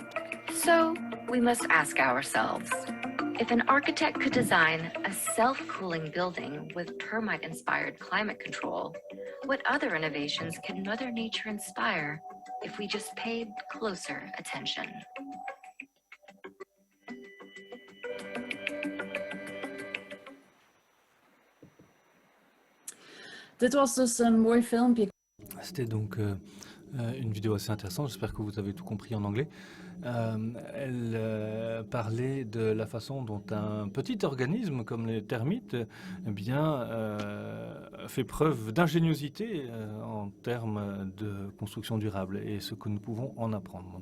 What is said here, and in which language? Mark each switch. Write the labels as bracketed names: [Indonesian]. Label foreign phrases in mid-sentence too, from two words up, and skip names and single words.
[English] So we must ask ourselves, if an architect could design a self-cooling building with termite-inspired climate control, what other innovations can Mother Nature inspire if we just paid closer attention? [Dutch] Dit was dus een mooi filmpje. [French] C'était donc une vidéo assez intéressante, j'espère que vous avez tout compris en anglais. Elle parlait de la façon dont un petit organisme comme les termites eh bien, fait preuve d'ingéniosité en termes de construction durable et ce que nous pouvons en apprendre.